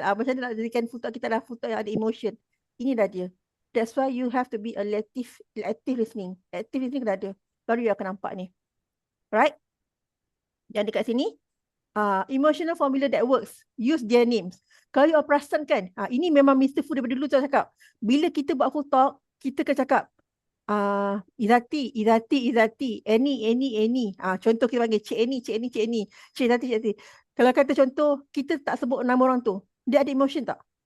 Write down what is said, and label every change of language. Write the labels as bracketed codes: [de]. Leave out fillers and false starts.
[ms] Macam mana nak jadikan footnote kita adalah footnote yang ada emotion? Ini dah dia. [en] That's why you have to be a active listening. Active listening [ms] kena ada. Baru you akan nampak ni. [en] Right? [ms] Yang dekat sini, [en] emotional formula that works. Use their names. [ms] Kalau you perasan kan, ini memang [en] Mr. [ms] Fu daripada dulu saya cakap. Bila kita buat full talk, kita akan cakap, Izzati, Annie. Contoh kita panggil Cik Annie, Cik Izzati. Kalau kata contoh, kita tak sebut nama orang tu. Dia ada emotion tak?